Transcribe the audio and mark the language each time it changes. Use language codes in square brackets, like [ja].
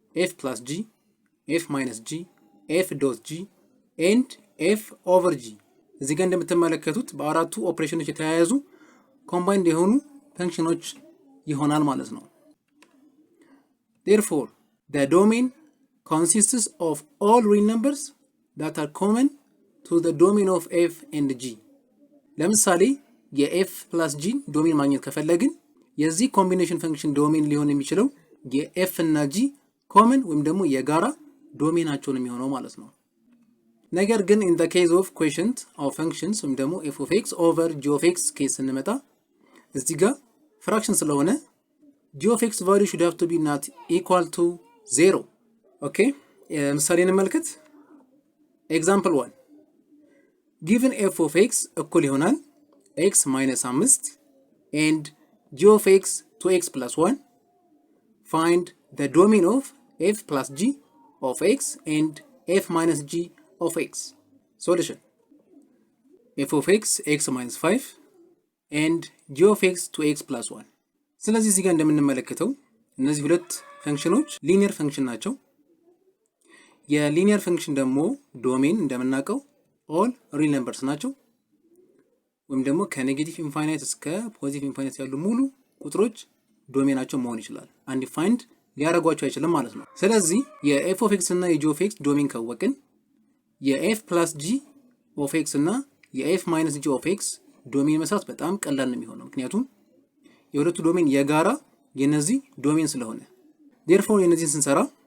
[en] f plus g f minus g f dot g and f over g [am] እዚህ ጋር እንደምትመለከቱት በአራቱ ኦፕሬሽኖች የተያያዙ ኮምባይንድ የሆኑ ፈንክሽኖች ይሆናል ማለት ነው። [en] Therefore, the domain consists of all real numbers that are common to the domain of f and g. [am] ለምሳሌ የf plus g ዶሜን ማግኘት ከፈለግን የዚህ ኮምቢኔሽን ፈንክሽን ዶሜን ሊሆን የሚችለው የf እና g ኮመን ወይም ደግሞ የጋራ ዶሜናቸው ነው የሚሆነው ማለት ነው። ነገር ግን [en] in the case of quotient of functions [am] ወይም ደግሞ f of x over [en] g of x ኬስ ስንመጣ እዚህ ጋር ፍራክሽን ስለሆነ g of x value should have to be not equal to 0. [am] ኦኬ ምሳሌ እንመልከት። [en] example 1 given f of x [am] እኩል ይሆናል [en] x minus 5 and g of x to x plus 1 find the domain of f plus g of x and f minus g of x. Solution f of x x minus 5 and g of x to x plus 1. [am] ስለዚህ እዚህ ጋር እንደምንመለከተው እነዚህ ሁለት ፈንክሽኖች ሊኒየር ፈንክሽን ናቸው። የሊኒየር ፈንክሽን ደግሞ ዶሜን እንደምናውቀው ኦል ሪል ነምበርስ ናቸው። ወይም ደግሞ ከኔጌቲቭ ኢንፋይናይት እስከ ፖዚቲቭ ኢንፋይናይት ያሉ ሙሉ ቁጥሮች ዶሜናቸው መሆን ይችላል። አንዲፋይንድ ሊያደርጓቸው አይችልም ማለት ነው። ስለዚህ የኤፍ ኦፍ ኤክስ እና የጂ ኦፍ ኤክስ ዶሜን ካወቅን የኤፍ ፕላስ ጂ ኦፍ ኤክስ እና የኤፍ ማይነስ ጂ ኦፍ ኤክስ ዶሜን መስራት በጣም ቀላል ነው የሚሆነው፣ ምክንያቱም የሁለቱ ዶሜን የጋራ የነዚህ ዶሜን ስለሆነ። therefore የነዚህን ስንሰራ